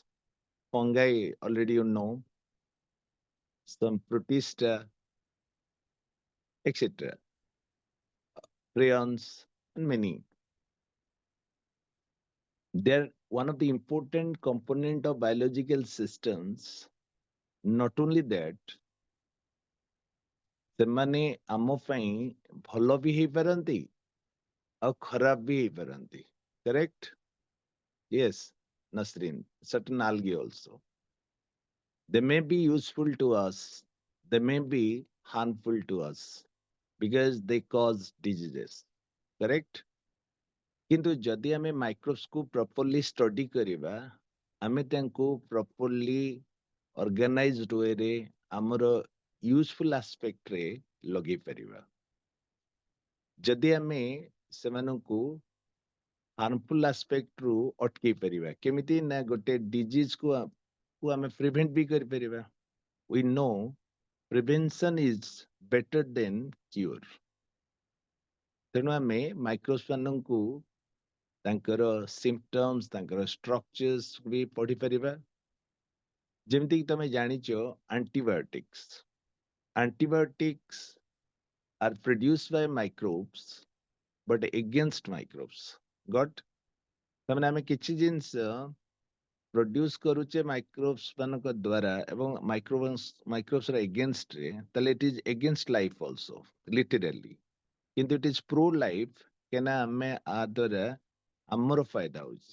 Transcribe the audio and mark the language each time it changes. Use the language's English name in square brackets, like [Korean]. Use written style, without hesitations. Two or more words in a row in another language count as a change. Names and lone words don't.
[English] Fungi, already you know. Some protista, etc. Prions, and many. They're one of the important component of biological systems. Not only that, [Odia] ସେମାନେ ଆମ ପାଇଁ ଭଲ ବି ହେଇପାରନ୍ତି ଆଉ ଖରାପ ବି ହେଇପାରନ୍ତି. [English] Correct? Yes, Nasrin. Certain algae also. They may be useful to us. They may be harmful to us because they cause diseases. Correct? [Odia] କିନ୍ତୁ ଯଦି ଆମେ [English] microsକୁ properly study [Odia] କରିବା, ଆମେ ତାଙ୍କୁ [English] properly organized wayରେ [Odia] ଆମର [English] useful aspectରେ [Odia] ଲଗେଇ ପାରିବା. ଯଦି ଆମେ ସେମାନଙ୍କୁ [English] harmful aspectରୁ [Odia] ଅଟକେଇ ପାରିବା, କେମିତି ନା ଗୋଟେ ଡିଜିଜକୁ ଆମେ ପ୍ରିଭେଣ୍ଟ ବି କରିପାରିବା. [English] We know prevention is better than cure. [Odia] ତେଣୁ ଆମେ ମାଇକ୍ରୋବ୍ସ ମାନଙ୍କୁ ତାଙ୍କର ସିମ୍ପଟମ୍ସ, ତାଙ୍କର ଷ୍ଟ୍ରକ୍ଚର୍ସ ବି ପଢିପାରିବା. ଯେମିତିକି ତମେ ଜାଣିଛ ଆଣ୍ଟିବାୟୋଟିକ୍ସ. [English] Antibiotics are produced by microbes but against microbes. Got? [Odia] ତାମାନେ ଆମେ କିଛି ଜିନିଷ ପ୍ରଡ୍ୟୁସ କରୁଛେ ମାଇକ୍ରୋବ୍ସ ମାନଙ୍କ ଦ୍ୱାରା ଏବଂ ମାଇକ୍ରୋବ୍ସ ର ଏଗେନଷ୍ଟ ରେ, ତାହେଲେ [English] it is against life also literally. [Odia] କିନ୍ତୁ [English] it is pro life, [Odia] କାହିଁକିନା ଆମେ ଆ ଦ୍ୱାରା ଆମର ଫାଇଦା ହଉଛି.